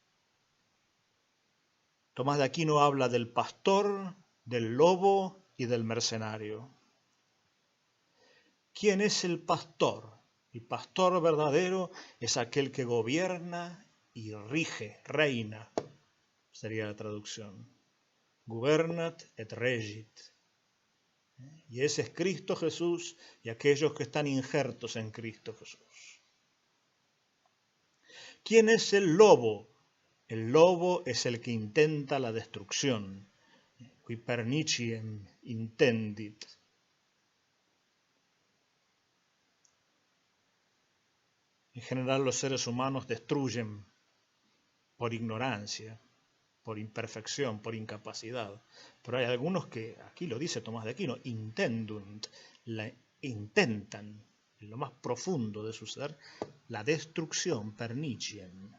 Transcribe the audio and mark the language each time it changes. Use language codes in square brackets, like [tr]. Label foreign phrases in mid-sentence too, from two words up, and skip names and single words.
[es] Tomás de Aquino habla del pastor, del lobo y del mercenario. ¿Quién es el pastor? El pastor verdadero es aquel que gobierna y rige, reina, sería la traducción. [la] Gubernat et regit. [es] Y ese es Cristo Jesús y aquellos que están injertos en Cristo Jesús. ¿Quién es el lobo? El lobo es el que intenta la destrucción. [la] Qui perniciem intendit. [es] En general los seres humanos destruyen por ignorancia, por imperfección, por incapacidad. Pero hay algunos que, aquí lo dice Tomás de Aquino, intendunt, intentan, en lo más profundo de su ser, la destrucción, perniciem.